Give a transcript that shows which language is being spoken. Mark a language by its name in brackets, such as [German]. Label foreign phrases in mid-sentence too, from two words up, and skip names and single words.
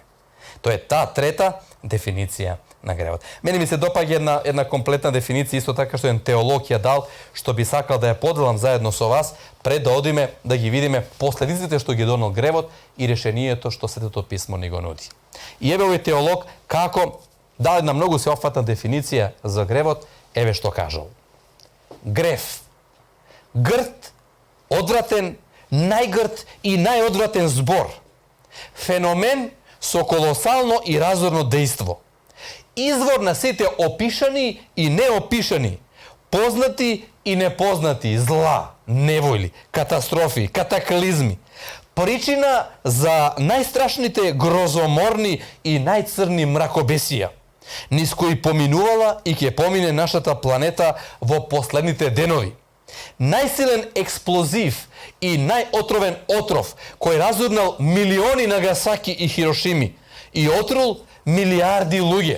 [Macedonian] Тоа е таа трета дефиниција на гревот. Мене ми се допаѓа една комплетна дефиниција, исто така што еден теолог ја дал, што би сакал да ја поделам заедно со вас, пред да одиме да ги видиме последиците што ги донел гревот и решението што Светото писмо ни го нуди. И еве овој теолог како dala jedna mnogo sveofatna definicija za grevot, evo što kažu. Gref. Grt, odvraten, najgrt i najodvraten zbor. Fenomen so kolosalno i razorno dejstvo. Izvor na site opišani i neopišani, poznati i nepoznati, zla, nevojli, katastrofi, kataklizmi. Причина за најстрашните грозоморни и најцрни мракобесија, низ кои поминувала и ќе помине нашата планета во последните денови. Најсилен експлозив и најотровен отров кој разурнал милиони Нагасаки и Хирошими и отрул милиарди луѓе.